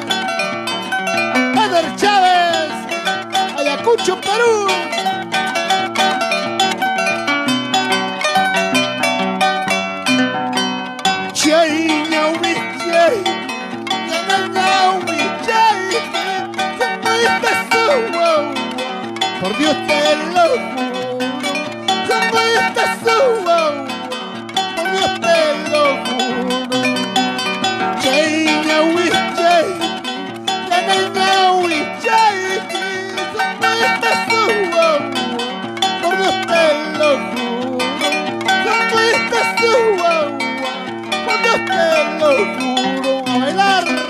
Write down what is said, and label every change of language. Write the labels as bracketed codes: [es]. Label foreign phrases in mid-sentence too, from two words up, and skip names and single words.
[es] Eder Chávez, Ayacucho, Perú. [qu] Chay, ñaui, chay, ñaui, chay, [es] como estás tú, wow. Por Dios te lo juro, como estás tú, wow. Por Dios te lo juro. [qu] Chay, ñaui, chay, ñaui, chay, [es] como estás tú, wow. Por Dios te lo juro, como estás tú, wow. Por Dios te lo juro. A bailar.